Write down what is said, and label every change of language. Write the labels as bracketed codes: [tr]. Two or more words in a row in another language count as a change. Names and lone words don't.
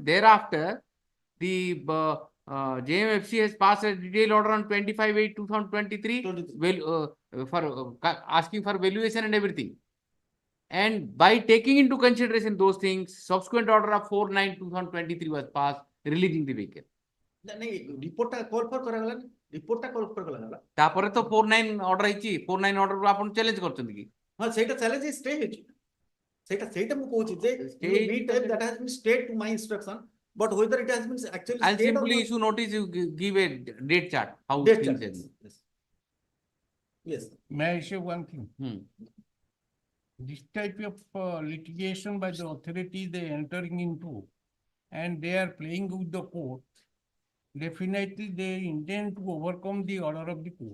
[en] Thereafter, the JMFC has passed a detailed order on 25/8/2023 for asking for valuation and everything. And by taking into consideration those things, subsequent order of 4/9/2023 was passed, releasing the vehicle. Report call for karagala. Report call for karagala. [or] ତାପରେ ତ 4/9 order ହେଇଛି 4/9 order କୁ ଆପଣ challenge କରୁଛନ୍ତି କି? हाँ ସେଇଟା [en] challenge stay [or] ହେଇଛି. ସେଇଟା ମୁଁ କହୁଛି ଯେ [en] in the meantime that has been stayed to my instruction, but whether it has been actually I'll stayed simply or issue notice, you give a date chart, how Date things chart, are. Yes. May I say one thing? This type of litigation by the authorities they entering into, and they are playing with the court, definitely they intend to overcome the order of the court.